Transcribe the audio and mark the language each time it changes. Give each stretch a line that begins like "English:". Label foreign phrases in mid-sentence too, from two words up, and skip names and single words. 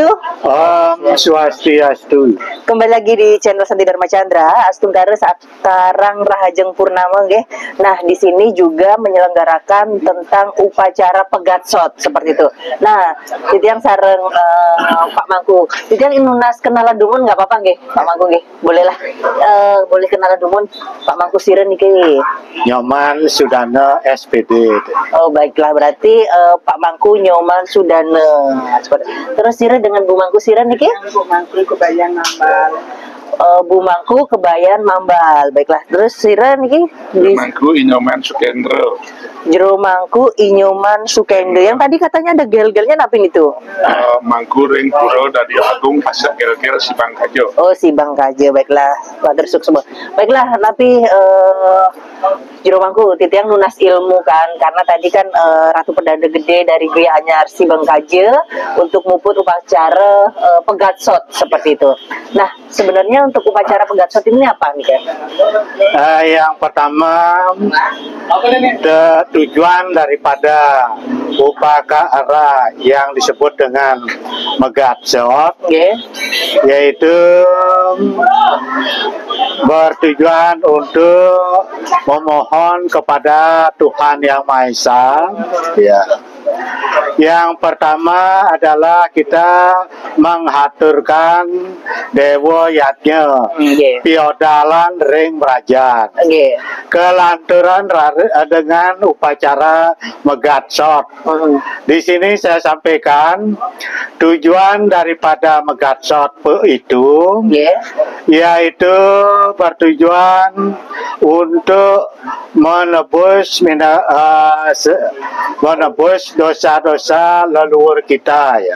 Indonesian: Om Swastiastu. Kembali lagi di channel Santi Dharma Chandra. Astungkara sekarang Rahajeng Purnama, nggih. Nah, di sini juga menyelenggarakan tentang upacara pegatsot, seperti itu. Nah,
Balinese: titiang sareng Pak Mangku. Titiang inunas kenalan dumun
Indonesian: nggak apa-apa
Balinese: nggih, Pak Mangku nggih.
Indonesian: Boleh lah. Boleh kenalan
Balinese: dumun Pak Mangku siren niki.
Indonesian: Nyoman Sudana SPD. Oh, baiklah, berarti Pak Mangku Nyoman Sudana. Terus siren dengan Bu Mangku
Balinese: siren niki?
Indonesian: Bu Mangku kebayan nambal. Bu Mangku kebayan mambal. Baiklah. Terus
Balinese: siren niki?
Indonesian: Mangku Inyoman Sukendro. Jero Mangku Inyoman Sukendro. Yang tadi katanya ada gel-gelnya napin itu? Mangku ring puro dari Agung Pasar Gel-gel Sibangkajo. Oh, Sibangkaje. Baiklah. Pak Tersuk semua. Baiklah, tapi Jero Mangku
Balinese: titiang nunas ilmu
Indonesian: kan, karena tadi kan Ratu Pedanda Gede dari Griya Anyar Sibangkaje untuk muput upacara pegatsot, seperti itu. Nah, sebenarnya untuk upacara pegatsot ini apa nih kan? Yang pertama, tujuan daripada upacara yang disebut dengan megatsot, yaitu bertujuan untuk memohon kepada Tuhan Yang Maha Esa. Ya. Yang pertama adalah kita menghaturkan Dewa Yatnya,
Balinese: piodalan ring merajat,
Indonesian: kelanturan dengan upacara megatsot. Di sini saya sampaikan tujuan daripada megatsot itu, yaitu bertujuan untuk menebus dosa-dosa leluhur kita, ya,